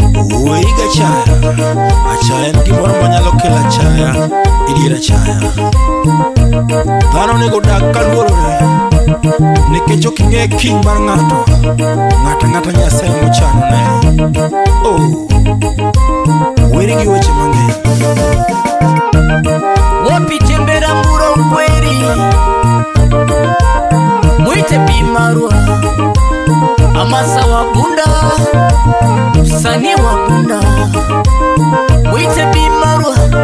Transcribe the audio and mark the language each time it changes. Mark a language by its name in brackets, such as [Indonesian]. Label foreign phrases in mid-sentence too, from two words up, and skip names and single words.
[Luo (Kenya and Tanzania)] Wuoyi ga chaya, achaya en gimoro manyalo kelo achaya, idier achaya. Dhano onego dak ka luorore, nikech ok ing'e kiny mar ng'ato. Ng'ato ang'ata Nyasaye mochano ne. Oh, weri gi weche mang'eny. [Swahili] Wapi jembe la mburo kweli? Mwite Bi Marwa. Amasa wa Bunda, msanii wa Bunda. Mwite Bi Marwa.